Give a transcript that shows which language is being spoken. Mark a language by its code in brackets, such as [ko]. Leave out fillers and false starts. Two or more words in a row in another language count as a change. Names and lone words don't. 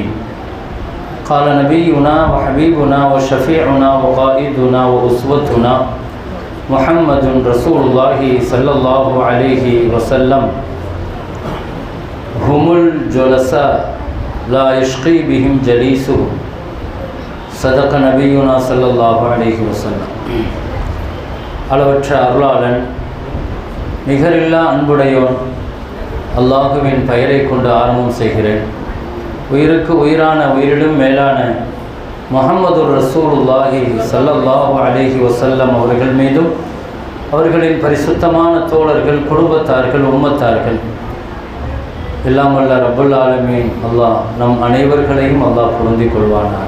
[ar] قال نبينا وحبيبنا وشفيعنا وقائدنا وأسوتنا محمد رسول الله صلى الله عليه وسلم: هم الجلساء لا يشقي بهم جليسه. صدق نبينا صلى الله عليه وسلم. [ta] அளவற்ற அருளாளன் நிகரில்லா அன்புடையோன் அல்லாஹுவின் பெயரை கொண்டு ஆரம்பம் செய்கிறேன். உயிருக்கு உயிரான உயிரிலும் மேலான [ar] محمد رسول الله صلى الله عليه وسلم [ta] அவர்கள் மீதும் அவர்களின் பரிசுத்தமான தோழர்கள், குடும்பத்தார்கள், உம்மத்தார்கள் எல்லாம் வல்ல [ar] رب العالمين [ta] அல்லாஹ் நம் அனைவர்களையும் அல்லாஹ் பொருந்திக் கொள்வானாக.